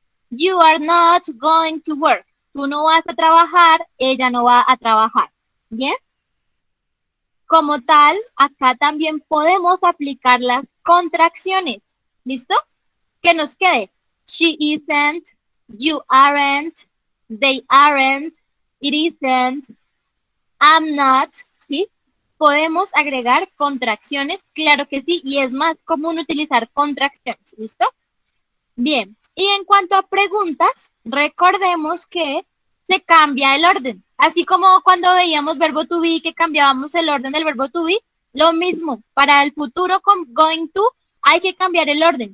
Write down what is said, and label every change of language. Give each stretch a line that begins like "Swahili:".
English: You are not going to work.
Spanish: Tú no vas a trabajar, ella no va a trabajar. ¿Bien? Como tal, acá también podemos aplicar las contracciones. ¿Listo? Que nos quede.
English: She isn't, you aren't, they aren't, it isn't, I'm not, ¿sí?
Spanish: Podemos agregar contracciones, claro que sí, y es más común utilizar contracciones, ¿listo? Bien, y en cuanto a preguntas, recordemos que se cambia el orden. Así como cuando veíamos verbo to be, que cambiábamos el orden del verbo to be, lo mismo, para el futuro con going to, hay que cambiar el orden.